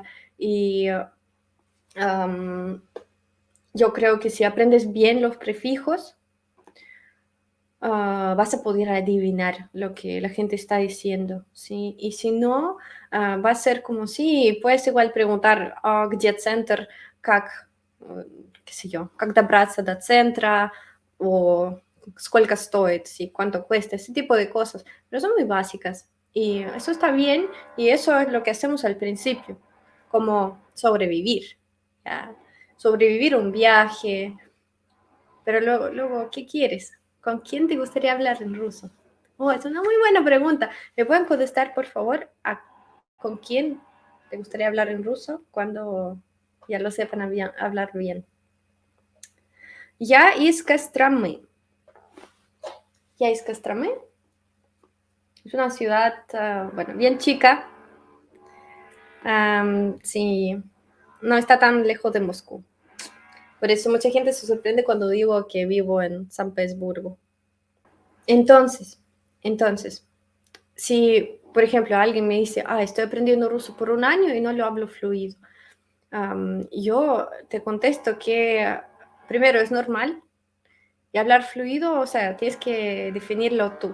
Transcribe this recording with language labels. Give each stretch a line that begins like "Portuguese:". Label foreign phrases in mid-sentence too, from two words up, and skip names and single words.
Spanish: Y yo creo que si aprendes bien los prefijos, vas a poder adivinar lo que la gente está diciendo, ¿sí? Y si no, va a ser como si puedes igual preguntar,
Russian: где центр, как,
Spanish: qué sé yo,
Russian: как добраться до центра, o сколько стоит,
Spanish: ¿sí? Cuánto cuesta, ese tipo de cosas, pero son muy básicas. Y eso está bien, y eso es lo que hacemos al principio, como sobrevivir, ¿ya? Sobrevivir un viaje, pero luego, ¿qué quieres? ¿Con quién te gustaría hablar en ruso? Oh, es una muy buena pregunta. ¿Me pueden contestar, por favor, con quién te gustaría hablar en ruso cuando ya lo sepan hablar bien?
Russian: Я из Костромы. Я из Костромы.
Spanish: Es una ciudad, bueno, bien chica. Sí, no está tan lejos de Moscú. Por eso mucha gente se sorprende cuando digo que vivo en San Petersburgo. Entonces, si, por ejemplo, alguien me dice, estoy aprendiendo ruso por un año y no lo hablo fluido, yo te contesto que primero es normal y hablar fluido, o sea, tienes que definirlo tú.